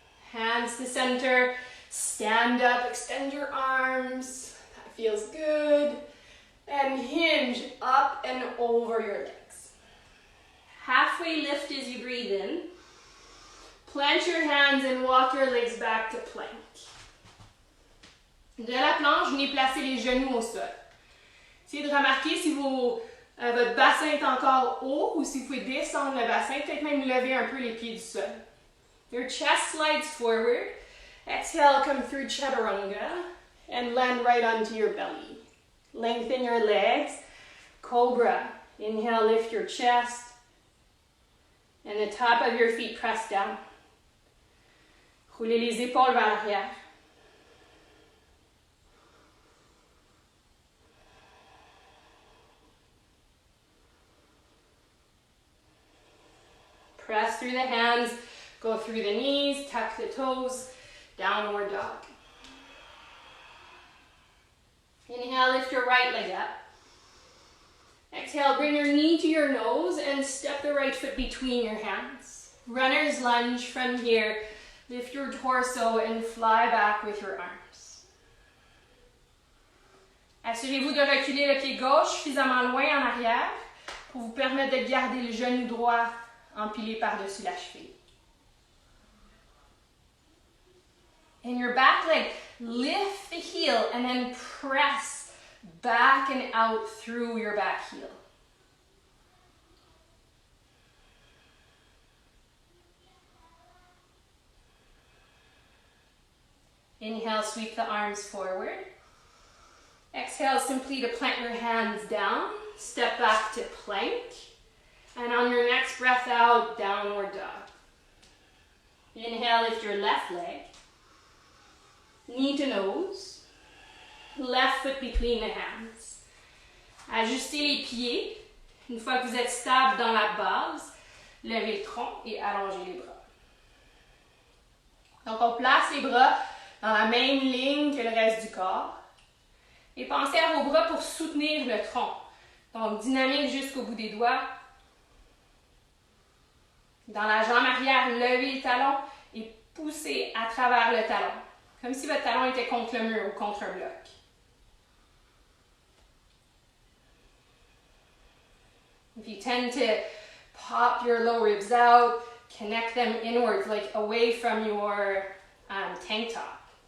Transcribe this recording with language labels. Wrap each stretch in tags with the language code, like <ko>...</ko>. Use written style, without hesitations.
<en>Hands to center. Stand up, extend your arms. That feels good. And hinge up and over your legs. Halfway lift as you breathe in. Plant your hands and walk your legs back to plank.</en> <fr>De la planche, venez placer les genoux au sol. Essayez de remarquer si votre bassin est encore haut ou si vous pouvez descendre le bassin, peut-être même lever un peu les pieds du sol.</fr> <en>Your chest slides forward. Exhale, come through chaturanga and land right onto your belly. Lengthen your legs. Cobra. Inhale, lift your chest. And the top of your feet press down.</en> <fr>Roulez les épaules vers l'arrière.</fr> <en>Press through the hands, go through the knees, tuck the toes, downward dog. Inhale, lift your right leg up. Exhale, bring your knee to your nose and step the right foot between your hands. Runner's lunge from here. Lift your torso and fly back with your arms.</en> <fr>Assurez-vous de reculer le pied gauche suffisamment loin en arrière pour vous permettre de garder le genou droit empilé par-dessus la cheville.</fr> <en>In your back leg, lift the heel and then press back and out through your back heel. Inhale, sweep the arms forward. Exhale, simply to plant your hands down. Step back to plank. And on your next breath out, downward dog. Inhale, lift your left leg. Knee to nose. Left foot between the hands.</en> <fr>Ajustez les pieds. Une fois que vous êtes stable dans la base, levez le tronc et allongez les bras. Donc, on place les bras dans la même ligne que le reste du corps. Et pensez à vos bras pour soutenir le tronc. Donc, dynamique jusqu'au bout des doigts. Dans la jambe arrière, levez le talon et poussez à travers le talon. Comme si votre talon était contre le mur ou contre un bloc.</fr> <en>If you tend to pop your low ribs out, connect them inwards, like away from your tank top.</en>